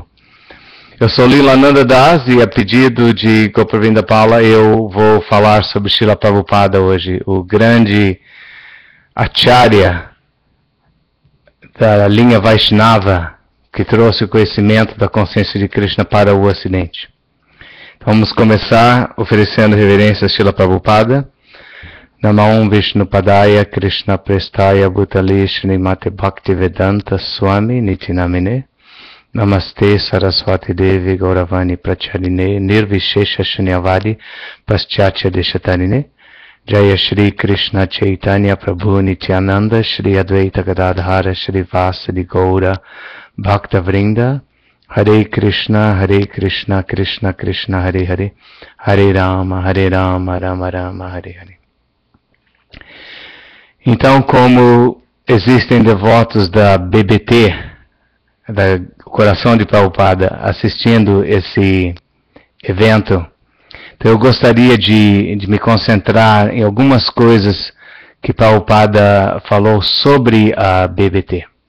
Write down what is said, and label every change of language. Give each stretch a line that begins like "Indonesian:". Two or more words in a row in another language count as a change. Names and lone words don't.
Portuguese: Eu sou Lilananda Das e a pedido de Gopavinda Pala eu vou falar sobre Srila Prabhupada hoje, o grande acharya da linha Vaishnava que trouxe o conhecimento da consciência de Krishna para o Ocidente. Então, vamos começar oferecendo reverência a Srila Prabhupada.
Sanskrit: Namam Vishnupadaya Krishna Prestaya Bhutale Srimate Bhaktivedanta Swami Nitinamine Namaste Saraswati Devi Gauravani Pracharine Nirvishesha Shunyavadi Paschatya Deshatarine Jaya Shri Krishna Chaitanya Prabhu Nityananda Shri Advaita Gadadhara Shri Vasadi Gaura Bhakta Vrinda Hare Krishna Krishna Krishna Hare Hare Hare Rama Rama Rama Hare Hare.
Portuguese: Então, como existem devotos da BBT, da Coração de Prabhupada, assistindo esse evento, então eu gostaria de me concentrar em algumas coisas que Prabhupada falou sobre a BBT.